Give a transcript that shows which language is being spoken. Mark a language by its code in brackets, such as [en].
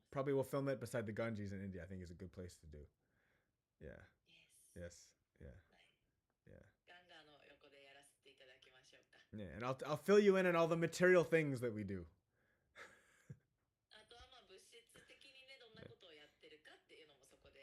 [en] Probably we'll film it beside the Ganges in India. I think is a good place to do. Yeah. Yes. Yes. Yeah. [ja] はい。 [en] Yeah. [ja] ガンガーの横でやらせていただきましょうか。 [en] Yeah. And I'll fill you in on all the material things that we do. [ja] あとはまあ物質的にねどんなことをやってるかっていうのもそこで